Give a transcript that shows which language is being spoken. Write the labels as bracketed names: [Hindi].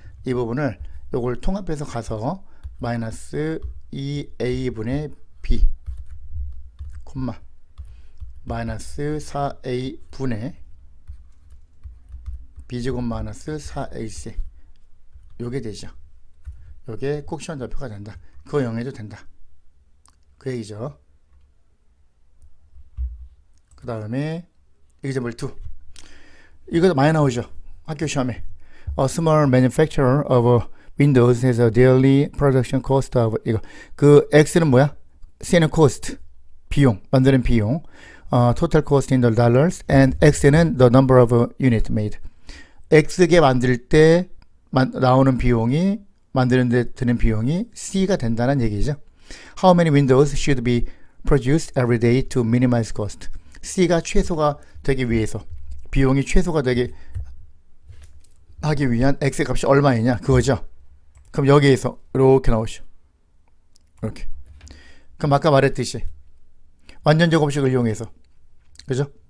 [Korean] 이 부분을 요걸 통합해서 가서 마이너스 2a분의 b, 마이너스 4a분의 b제곱 마이너스 4ac. 요게 되죠. 요게 꼭 시험 좌표가 된다. 그거 0해도 된다. 그 얘기죠. 그 다음에 example 2. 이거 많이 나오죠. 학교 시험에. [English] A small manufacturer of Windows has a daily production cost of [Korean] 이거. 그 X는 뭐야? C는 cost. 비용. 만드는 비용. [English] Total cost in the dollars. And X는 the number of unit made. [Korean] X개 만들 때 나오는 비용이 만드는 데 드는 비용이 C가 된다는 얘기죠. [English] How many windows should be produced every day to minimize cost? [Korean] C가 최소가 되기 위해서 비용이 최소가 되게 하기 위한 X의 값이 얼마이냐 그거죠. 그럼 여기에서 이렇게 나오죠. 이렇게. 그럼 아까 말했듯이 완전 제곱식을 이용해서 그죠?